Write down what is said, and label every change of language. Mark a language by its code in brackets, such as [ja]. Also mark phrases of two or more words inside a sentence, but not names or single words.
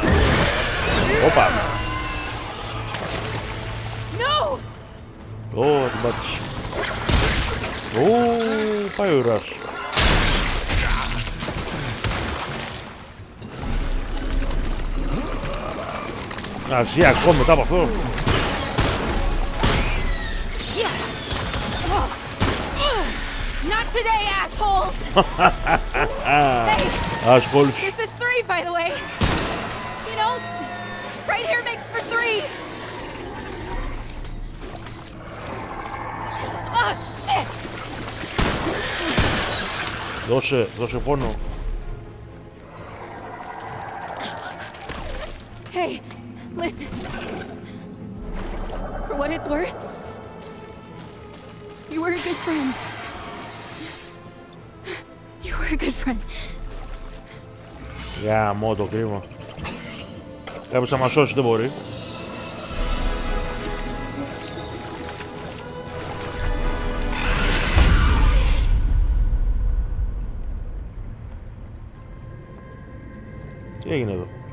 [el] Όπα. Ω, την πάτησε. Ω, πάει ο Ρας. Να ζει ακόμη μετά από αυτό. [en] Not today, assholes! Hey, Assholes. this is 3, by the way. You know, right here makes for 3. Oh, shit! [el] Δώσε πόνο. [en] Hey, listen. For what it's worth, you were a good friend. You were a good friend. [el] Γαμώ το κρίμα. Κάποιος θα μας σώσει, δεν μπορεί. Τι έγινε εδώ?